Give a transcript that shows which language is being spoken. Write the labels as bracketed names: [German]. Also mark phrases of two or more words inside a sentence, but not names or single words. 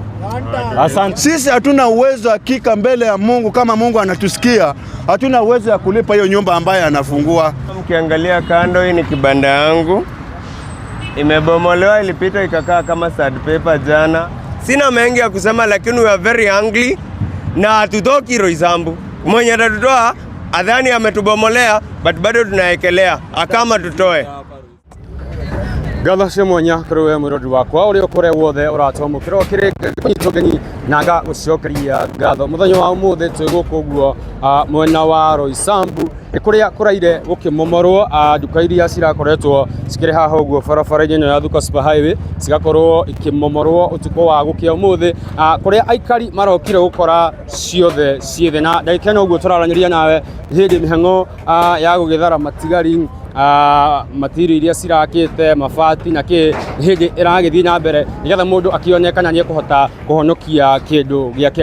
[Swahili] Asante. Sisi hatuna uwezo hakika mbele ya Mungu, kama Mungu anatusikia, hatuna uwezo ya kulipa hiyo nyumba ambaye anafungua. Mkiangalia kando, hii ni kibanda yangu. Imebomolewa, ilipita ikakaa kama sandpaper jana. Sina mengi ya kusema, lakini [English] we are very angry [Swahili] na hatutoki Roysambu. Mwenye atatutoa adhani ametubomolea, but bado tunaekelea akama tutoe. [Kikuyu] Gatho mwanya kuri we mwirodi wakwa uri ukore wothe uratomukira kiri nyitogeni naga gucokeria gatho muthenya wa umuthi twigukuguo mwena wa Roysambu ikuria kuraire gukimomorwo nduka iria cirakoretwo cikiri haha uguo barabara-ini ya Thuka Super Highway cigakorwo ikimomorwo utuko wa gukia umuthi kuria aikari marokire gukora ciothe ciithe na ndagika ino uguo turaranyiria nawe hindi mihango ya gugithara matigari matiri iria cirakite mabati na ki hindi iragithii na mbere nigetha mundu akionekana ni kuhota kuhonokia kindu giake.